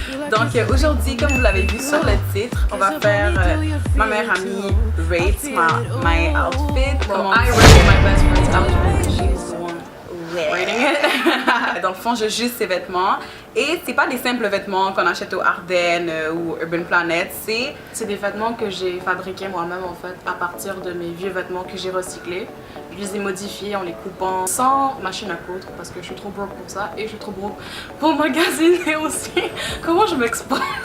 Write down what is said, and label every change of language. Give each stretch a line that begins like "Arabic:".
French: Donc aujourd'hui, comme vous l'avez vu sur le titre, on va faire ma meilleure amie rates my outfit.
English: Well, I rate my best friend's outfit. She's the one rating it.
French: Dans le fond, je juge ses vêtements. Et c'est pas des simples vêtements qu'on achète au Ardennes ou Urban Planet, c'est des vêtements que j'ai fabriqués moi-même en fait à partir de mes vieux vêtements que j'ai recyclés. Je les ai modifiés en les coupant sans machine à coudre parce que je suis trop broke pour ça et je suis trop broke pour magasiner aussi. Comment je m'expose?